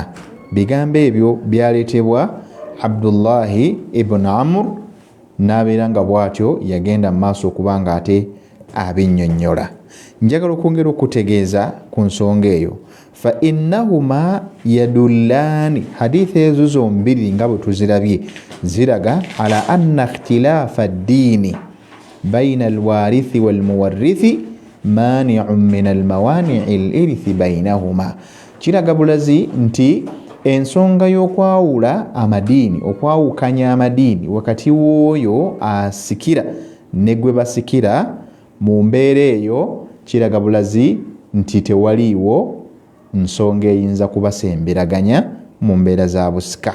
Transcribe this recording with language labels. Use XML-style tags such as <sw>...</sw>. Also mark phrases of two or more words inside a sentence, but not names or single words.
<lg>Bigambo ebyo byaleetebwa Abdullahi ibn Amr n'abeera nga bw'atyo yagenda mu maaso okubanga ate abinnyonnyola. Njagala okwongera okutegeeza ku nsonga eyo,</lg> <ar>فإنهما يدلان,</ar> <lg>hadithi ezo zombiri nga bwe tuzirabye ziraga</lg> <ar>على أن اختلاف الدين بين الوارث والمورث مانع من موانع الإرث بينهما.</ar> <lg>Kiraga bulazi nti ensonga y'okwawula amadiini, okwawukanya amadiini wakati w'oyo asikira ne gwe basikira, mu mbeera eyo kiraga bulazi nti tewaliiwo nsonga eyinza kubasemberaganya mu mbeera za busika.</lg>